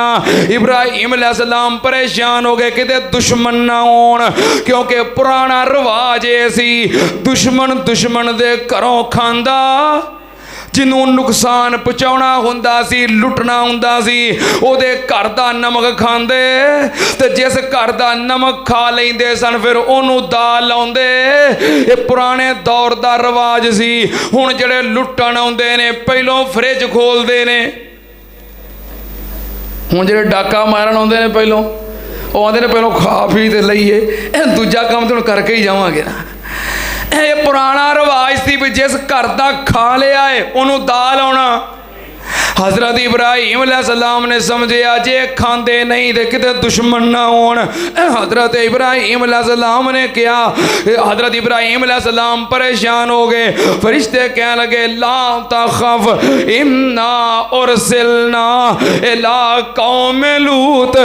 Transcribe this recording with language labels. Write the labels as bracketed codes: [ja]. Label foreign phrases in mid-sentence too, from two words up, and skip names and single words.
[pa] ਇਬਰਾਹੀਮ ਅਲੈਹਿੱਸਲਾਮ ਪਰੇਸ਼ਾਨ ਹੋ ਗਏ ਕਿਤੇ ਦੁਸ਼ਮਣ ਨਾ ਹੋਣ, ਕਿਉਂਕਿ ਪੁਰਾਣਾ ਰਿਵਾਜ ਇਹ ਸੀ ਦੁਸ਼ਮਣ ਦੁਸ਼ਮਣ ਦੇ ਘਰੋਂ ਖਾਂਦਾ, ਜਿਨ੍ਹਾਂ ਨੁਕਸਾਨ ਪਹੁੰਚਾਣਾ ਹੁੰਦਾ ਸੀ, ਲੁੱਟਣਾ ਹੁੰਦਾ ਸੀ, ਓਹਦੇ ਘਰ ਦਾ ਨਮਕ ਖਾਂਦੇ ਤੇ ਜਿਸ ਘਰ ਦਾ ਨਮਕ ਖਾ ਲੈਂਦੇ ਸਨ ਫਿਰ ਓਹਨੂੰ ਦਾਲ ਲਾਉਂਦੇ। ਇਹ ਪੁਰਾਣੇ ਦੌਰ ਦਾ ਰਿਵਾਜ ਸੀ। ਹੁਣ ਜਿਹੜੇ ਲੁੱਟਣ ਆਉਂਦੇ ਨੇ ਪਹਿਲਾਂ ਫ਼ਰਿੱਜ ਖੋਲ੍ਹਦੇ ਨੇ, ਹੁਣ ਜਿਹੜੇ ਡਾਕਾ ਮਾਰਨ ਆਉਂਦੇ ਨੇ ਪਹਿਲਾਂ ਉਹ ਆਉਂਦੇ ਨੇ ਪਹਿਲਾਂ ਖਾ ਪੀ ਤੇ ਲਈਏ, ਇਹ ਦੂਜਾ ਕੰਮ ਤਾਂ ਹੁਣ ਕਰਕੇ ਹੀ ਜਾਵਾਂਗੇ ਨਾ। ਇਹ ਪੁਰਾਣਾ ਰਿਵਾਜ ਸੀ ਵੀ ਜਿਸ ਘਰ ਦਾ ਖਾ ਲਿਆ ਏ ਉਹਨੂੰ ਦਾਲ ਆਉਣਾ। ਹਜ਼ਰਤ ਇਬਰਾਹੀਮ ਅਲੈਹਿੱਸਲਾਮ ਨੇ ਸਮਝਿਆ ਜੇ ਖਾਂਦੇ ਨਹੀਂ ਤੋ ਕਿਤੇ ਦੁਸ਼ਮਣ ਨਾ ਹੋਣ। ਹਜ਼ਰਤ ਇਬਰਾਹੀਮ ਅਲੈਹਿੱਸਲਾਮ ਨੇ ਕਿਹਾ, ਹਜ਼ਰਤ ਇਬਰਾਹੀਮ ਅਲੈਹਿੱਸਲਾਮ ਪਰੇਸ਼ਾਨ ਹੋ ਗਏ। ਫ਼ਰਿਸ਼ਤੇ ਕਹਿਣ ਲੱਗੇ [ar] لا تخف إنا أرسلنا إلى قوم لوط.